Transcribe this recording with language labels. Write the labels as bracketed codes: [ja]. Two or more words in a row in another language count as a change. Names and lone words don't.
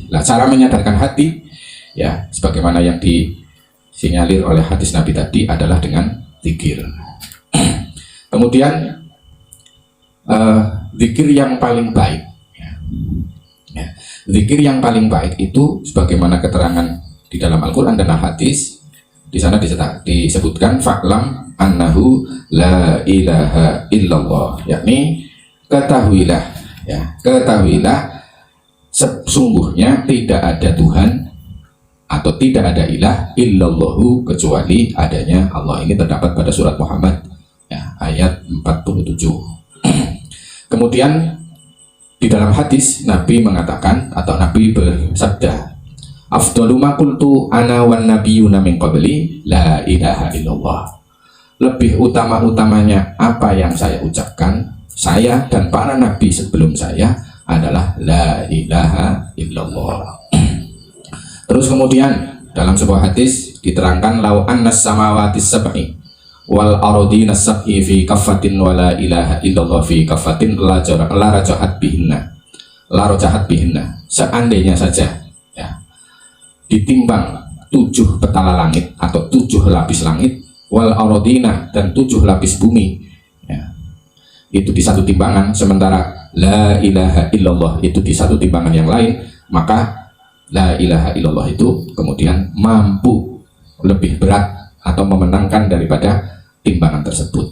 [id] Nah, cara menyadarkan hati, ya, sebagaimana yang disinyalir oleh hadis Nabi tadi adalah dengan zikir. Kemudian zikir yang paling baik, ya, zikir yang paling baik itu sebagaimana keterangan di dalam Al-Quran dan Al-Hadis. Di sana disebutkan [ar] فاعلم أنه لا إله إلا الله, [id] yakni ketahuilah, ya, ketahuilah sesungguhnya tidak ada Tuhan atau tidak ada [ar] إله إلا الله [id] kecuali adanya Allah. Ini terdapat pada surat Muhammad, ya, ayat 47. Kemudian di dalam hadis Nabi mengatakan atau Nabi bersabda, [ar] أفضل ما قلت أنا والنبيون من قبلي لا إله إلا الله. [id] Lebih utama-utamanya apa yang saya ucapkan, saya dan para nabi sebelum saya adalah [ar] لا إله إلا الله. [id] Terus kemudian dalam sebuah hadis diterangkan [ar] لو أن السماوات سبع والأرضين سبع في كفة ولا إله إلا الله في كفة لرجحت بهن. [id] Seandainya saja, ya, ditimbang 7 petala langit atau 7 lapis langit, [ar] والأرضين [id] dan 7 lapis bumi, ya, itu di satu timbangan, sementara [ar] لا إله إلا الله [id] itu di satu timbangan yang lain, maka [ar] لا إله إلا الله [id] itu kemudian mampu lebih berat atau memenangkan daripada timbangan tersebut.